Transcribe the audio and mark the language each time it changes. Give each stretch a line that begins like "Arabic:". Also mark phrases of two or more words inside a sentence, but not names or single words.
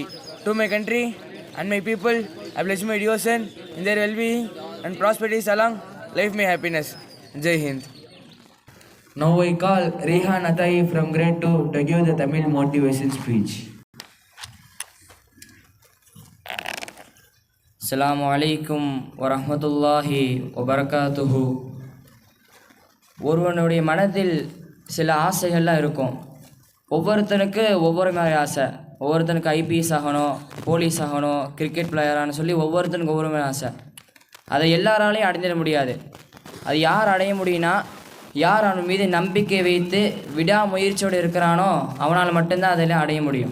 English: To my country and my people, I pledge my devotion in their well-being and prosperity along life my happiness.
Hindi: Jai Hind.
English: Now I call Rehan Atai from grade 2 to give the Tamil motivation speech.
Arabic: السلام عليكم ورحمة الله وبركاته.
Tamil: ஒருவனுடைய மனதில் சில ஆசைகள்லாம் இருக்கும். ஒவ்வொருத்தனுக்கு ஒவ்வொரு மாதிரி ஆசை. ஒவ்வொருத்தனுக்கு ஐபிஎஸ் ஆகணும், போலீஸ் ஆகணும்,
English: cricket playerஆனு
Tamil: சொல்லி ஒவ்வொருத்தனுக்கு ஒவ்வொரு மாதிரி ஆசை. அதை எல்லாராலையும் அடைஞ்சிட முடியாது. அது யார் அடைய முடியும்னா, யார் அவன் மீது நம்பிக்கை வைத்து விடாமுயற்சியோடு இருக்கிறானோ அவனால் மட்டும்தான் அதெல்லாம் அடைய முடியும்.